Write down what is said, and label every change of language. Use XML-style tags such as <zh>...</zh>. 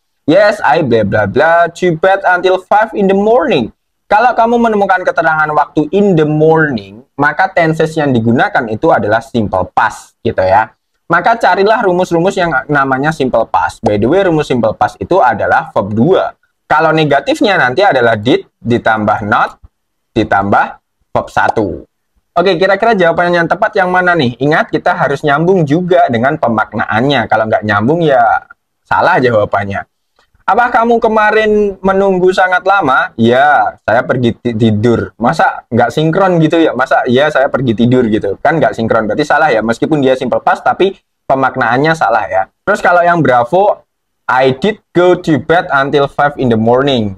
<en>Yes, I blah blah blah to bed until 5 in the morning.</en> <id>Kalau kamu menemukan keterangan waktu in the morning, maka tenses yang digunakan itu adalah simple past gitu ya. Maka carilah rumus-rumus yang namanya simple past. By the way, rumus simple past itu adalah verb 2. Kalau negatifnya nanti adalah did ditambah not ditambah verb 1. Oke, kira-kira jawaban yang tepat yang mana nih? Ingat, kita harus nyambung juga dengan pemaknaannya. Kalau nggak nyambung ya salah jawabannya. Apa kamu kemarin menunggu sangat lama? Ya, saya pergi tidur. Masa nggak sinkron gitu ya? Masa ya saya pergi tidur gitu? Kan nggak sinkron, berarti salah ya. Meskipun dia simple past, tapi pemaknaannya salah ya. Terus kalau yang Bravo,</id> <en>I did go to bed until 5 in the morning.</en>